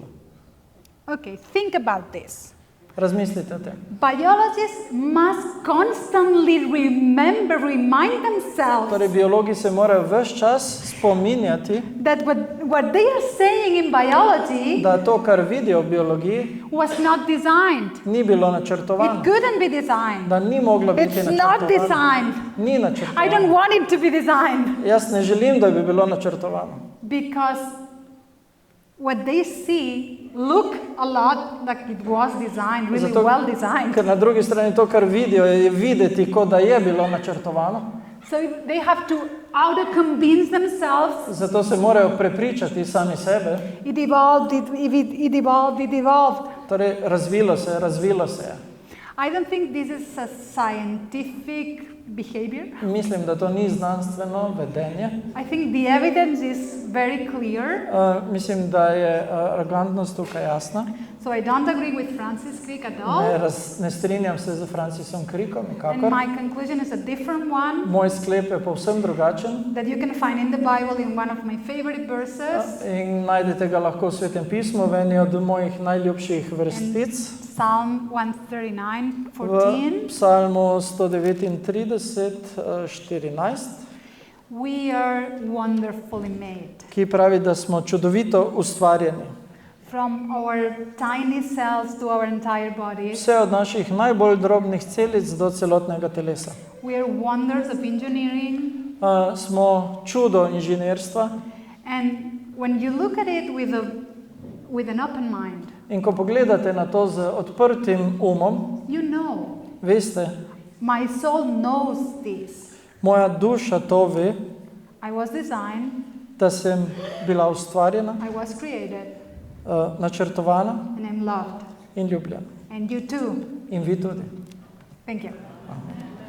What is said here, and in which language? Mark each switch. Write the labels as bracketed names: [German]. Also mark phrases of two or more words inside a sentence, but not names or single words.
[English] okay, think about this. [Slovenian] Razmislite o tem. [English] Biologists must constantly remind themselves [Slovenian] Torej, biologi se morajo ves čas spominjati, [English] that what they are saying in biology [Slovenian] da to, kar vidijo v biologiji, [English] was not designed. [Slovenian] ni bilo [English] It [Slovenian] načrtovano, [English] couldn't be designed. [Slovenian] da ni moglo biti [English] It's not [Slovenian] načrtovano. [English] designed. [Slovenian] Ni [English] I don't [Slovenian] načrtovano. [English] want it to be designed [Slovenian] Jaz ne želim, da bi bilo načrtovano. [English] because what they see look a lot like it was designed, really [Slovenian] Zato, [English] well designed. [Slovenian] ker na drugi strani to, kar vidijo, je videti, kot da je bilo načrtovano. [English] So they have to auto-convince themselves. [Slovenian] Zato se morajo prepričati sami sebe. [English] It evolved, it evolved, it evolved. [Slovenian] Torej, razvilo se je. [English] I don't think this is a scientific behavior. [Slovenian] Mislim, da to ni znanstveno vedenje. [English] I think the evidence is very clear. [Slovenian] Mislim, da je arrogantnost tukaj jasna. [English] So I don't agree with Francis Crick at all. [Slovenian] Ne strinjam se z Francisom Crickom, [English] And [Slovenian] nikakor. [English] my conclusion is a different one [Slovenian] Moj sklep je povsem drugačen [English] that you can find in the Bible in one of my favorite verses. [Slovenian] in najdete ga lahko v Svetem pismu, v eni od mojih najljubših vrstic. [English] Psalm 139:14. [Slovenian] V psalmu 139, 14, [English] We are wonderfully made. [Slovenian] ki pravi, da smo čudovito ustvarjeni. [English] From our tiny cells to our entire body. [Slovenian] Vse od naših najbolj drobnih celic do celotnega telesa. [English] We are wonders of engineering. [Slovenian] Smo čudo inženirstva. [English] And when you look at it with an open mind, [Slovenian] In ko pogledate na to z odprtim umom, [English] you know, [Slovenian] veste, [English] my soul knows this. [Slovenian] moja duša to ve, [English] I was designed, [Slovenian] da sem bila ustvarjena, [English] I was created, [Slovenian] načrtovana [English] and I'm loved. [Slovenian] in ljubljena. [English] And you too. [Slovenian] In vi tudi. [English] Thank you.